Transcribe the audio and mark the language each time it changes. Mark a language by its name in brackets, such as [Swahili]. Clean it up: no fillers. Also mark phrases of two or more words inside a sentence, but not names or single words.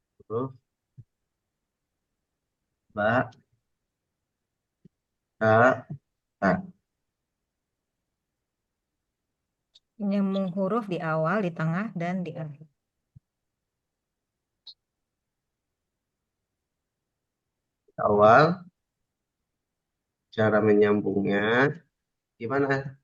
[Indonesian] huruf ba, ta, ta. Menyambung huruf di awal, di tengah, dan di akhir. Awal, cara menyambungnya gimana?